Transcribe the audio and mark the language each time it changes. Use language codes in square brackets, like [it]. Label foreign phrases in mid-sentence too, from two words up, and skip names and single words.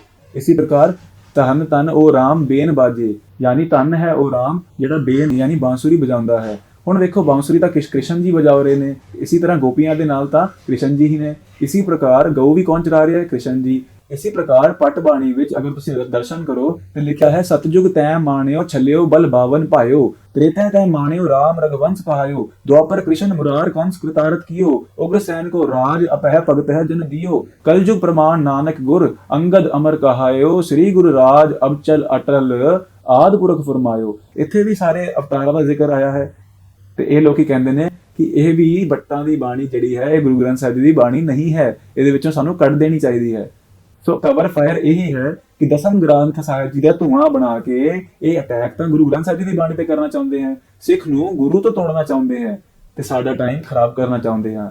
[pa] ਇਸੇ ਪ੍ਰਕਾਰ ਧੰਨ ਧੰਨ ਉਹ ਰਾਮ ਬੇਨ ਬਾਜੇ, ਯਾਨੀ ਧੰਨ ਹੈ ਉਹ ਰਾਮ ਜਿਹੜਾ ਬੇਨ ਯਾਨੀ ਬਾਂਸੁਰੀ ਵਜਾਉਂਦਾ ਹੈ। ਹੁਣ ਵੇਖੋ ਬਾਂਸੁਰੀ ਤਾਂ ਕ੍ਰਿਸ਼ਨ ਜੀ ਵਜਾ ਰਹੇ ਨੇ, ਇਸੇ ਤਰ੍ਹਾਂ ਗੋਪੀਆਂ ਦੇ ਨਾਲ ਤਾਂ ਕ੍ਰਿਸ਼ਨ ਜੀ ਹੀ ਨੇ। ਇਸੇ ਪ੍ਰਕਾਰ ਗਊ ਵੀ ਕੌਣ ਚਰਾ ਰਿਹਾ ਹੈ? ਕ੍ਰਿਸ਼ਨ ਜੀ। ਇਸੇ ਪ੍ਰਕਾਰ ਪਟ ਬਾਣੀ ਵਿੱਚ ਅਗਰ ਤੁਸੀਂ ਦਰਸ਼ਨ ਕਰੋ ਤੇ ਲਿਖਿਆ ਹੈ, ਸਤਜੁਗ ਤੈ ਮਾਣਿਓ ਛਲਿਓ ਬਲ ਬਾਵਨ ਪਾਇਓ, ਤ੍ਰੇਤਾ ਤੈ ਮਾਨ੍ਯੋ ਰਾਮ ਰਘੁਵੰਸ਼ ਕਹਾਯੋ, ਦ੍ਵਾਪਰ ਕ੍ਰਿਸ਼ਨ ਮੁਰਾਰ ਕੰਸ ਕ੍ਰਿਤਾਰਥ ਕਿਯੋ, ਉਗ੍ਰਸੈਨ ਕੋ ਰਾਜ ਅਪਹ ਭਗਤ ਹੈ ਜਨ ਦਿਯੋ, ਕਲਯੁਗ ਪ੍ਰਮਾਣ ਨਾਨਕ ਗੁਰ ਅੰਗਦ ਅਮਰ ਕਹਾਯੋ, ਸ੍ਰੀ ਗੁਰੂ ਰਾਜ ਅਬ ਚਲ ਅਟਲ ਆਦ ਪੁਰਖ ਫਰਮਾਯੋ। ਇੱਥੇ ਵੀ ਸਾਰੇ ਅਵਤਾਰਾਂ ਦਾ ਜ਼ਿਕਰ ਆਇਆ ਹੈ ਤੇ ਇਹ ਲੋਕੀ ਕਹਿੰਦੇ ਨੇ ਕਿ ਇਹ ਵੀ ਬੱਟਾਂ ਦੀ ਬਾਣੀ ਜਿਹੜੀ ਹੈ ਇਹ ਗੁਰੂ ਗ੍ਰੰਥ ਸਾਹਿਬ ਜੀ ਦੀ ਬਾਣੀ ਨਹੀਂ ਹੈ, ਇਹਦੇ ਵਿੱਚੋਂ ਸਾਨੂੰ ਕੱਢ ਦੇਣੀ ਚਾਹੀਦੀ ਹੈ। ਸੋ [en] cover fire [pa] ਇਹੀ ਹੈ ਕਿ ਦਸਮ ਗ੍ਰੰਥ ਸਾਹਿਬ ਜੀ ਦਾ ਧੂਆਂ ਬਣਾ ਕੇ ਇਹ ਅਟੈਕ ਤਾਂ ਗੁਰੂ ਗ੍ਰੰਥ ਸਾਹਿਬ ਜੀ ਦੀ ਬਾਣੀ ਤੇ ਕਰਨਾ ਚਾਹੁੰਦੇ ਹੈ, ਸਿੱਖ ਨੂੰ ਗੁਰੂ ਤੋਂ ਤੋੜਨਾ ਚਾਹੁੰਦੇ ਹੈ ਤੇ ਸਾਡਾ ਟਾਈਮ ਖਰਾਬ ਕਰਨਾ ਚਾਹੁੰਦੇ ਹਾਂ।